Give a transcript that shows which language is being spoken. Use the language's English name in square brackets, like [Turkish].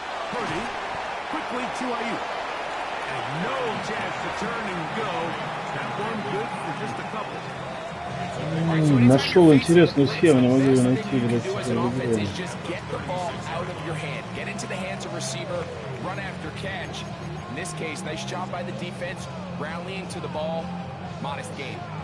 [English] Purdy, quickly to Ayuk. And no chance to turn and go. That one good for just a couple. [Russian] Нашел интересную схему, не могу ее найти. [English] Just get the ball out of your hand. Get into the hands of receiver, run after catch. In this case, nice job by the defense, rallying to the ball. Modest gain.